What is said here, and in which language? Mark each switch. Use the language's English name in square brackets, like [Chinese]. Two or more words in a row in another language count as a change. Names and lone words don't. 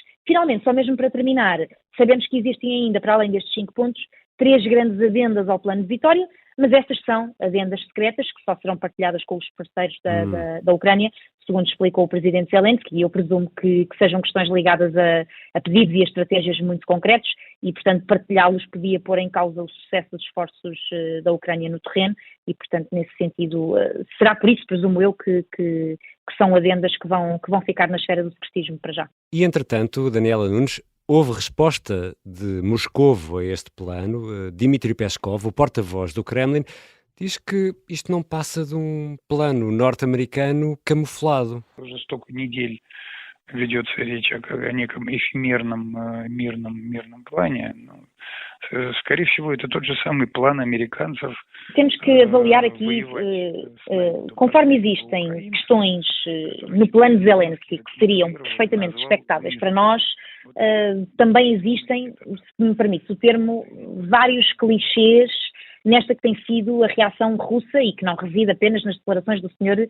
[Portuguese] Finalmente, só mesmo para terminar, sabemos que existem ainda, para além destes 5 pontos, 3 grandes adendas ao plano de Vitória, mas estas são adendas secretas que só serão partilhadas com os parceiros da Ucrânia, segundo explicou o presidente Zelensky, e eu presumo que sejam questões ligadas a pedidos e a estratégias muito concretos, e portanto partilhá-los podia pôr em causa o sucesso dos esforços da Ucrânia no terreno, e portanto nesse sentido será por isso, presumo eu, que são adendas que vão ficar na esfera do secretismo para já. E entretanto, Daniela Nunes, houve resposta de Moscovo a este plano. Dmitry Peskov, o porta-voz do Kremlin, diz que isto não passa de um plano norte-americano camuflado. [Russian] Уже столько недель ведется речь о неком эфемерном мирном плане. Скорее всего, это тот же самый план американцев. [Portuguese] Temos que avaliar aqui, conforme existem questões no plano de Zelensky que seriam perfeitamente expectáveis para nós, também existem, se me permite o termo, vários clichês nesta que tem sido a reação russa e que não reside apenas nas declarações do Sr.